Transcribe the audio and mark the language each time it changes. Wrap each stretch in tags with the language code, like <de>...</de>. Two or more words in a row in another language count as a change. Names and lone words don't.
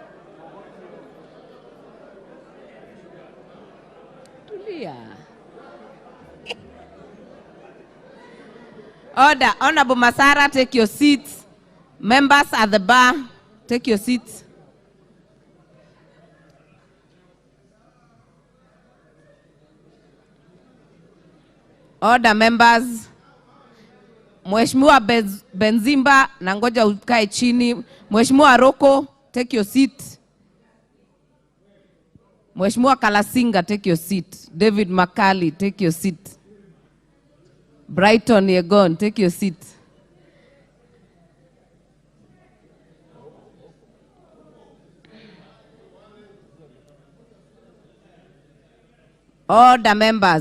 <en>Order. Honorable Masara, take your seats. Members at the bar, take your seats. Order, members.</en> <sw>Mheshimiwa Benzimba, nangoja ukae chini. Mheshimiwa Roko,</sw> <en>take your seat.</en> <sw>Mheshimiwa Kalasinga,</sw> <en>take your seat. David Makali, take your seat. Brighton Yegon, take your seat. Order, members.</en>